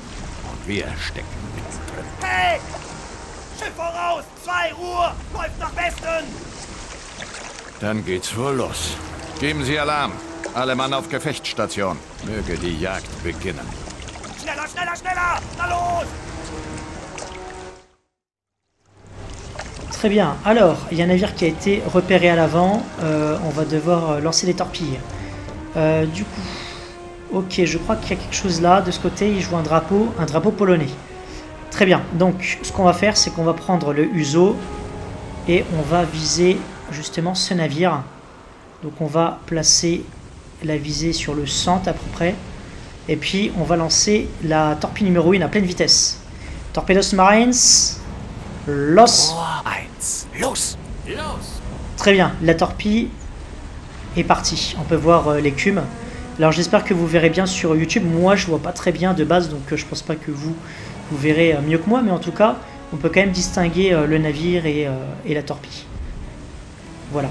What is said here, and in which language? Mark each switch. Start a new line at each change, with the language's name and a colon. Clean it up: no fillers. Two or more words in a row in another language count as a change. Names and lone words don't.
German: Und wir stecken mittendrin. Hey! Schiff voraus! 2 Uhr! Läuft nach Westen! Dann geht's wohl los. Geben Sie Alarm. Alle Mann auf Gefechtsstation. Möge die Jagd beginnen. Schneller! Na los!
French: Très bien, alors, il y a un navire qui a été repéré à l'avant. On va devoir lancer les torpilles. Du coup, ok, je crois qu'il y a quelque chose là. De ce côté, je vois un drapeau polonais. Très bien, donc ce qu'on va faire, c'est qu'on va prendre le Uso et on va viser justement ce navire. Donc on va placer la visée sur le centre à peu près. Et puis on va lancer la torpille numéro 1 à pleine vitesse.
German: Torpedos Marines, los! Rohr 1, los!
French: Très bien, la torpille est parti. On peut voir l'écume. Alors j'espère que vous verrez bien sur YouTube. Moi je vois pas très bien de base, donc je pense pas que vous verrez mieux que moi, mais en tout cas on peut quand même distinguer le navire et la torpille. Voilà.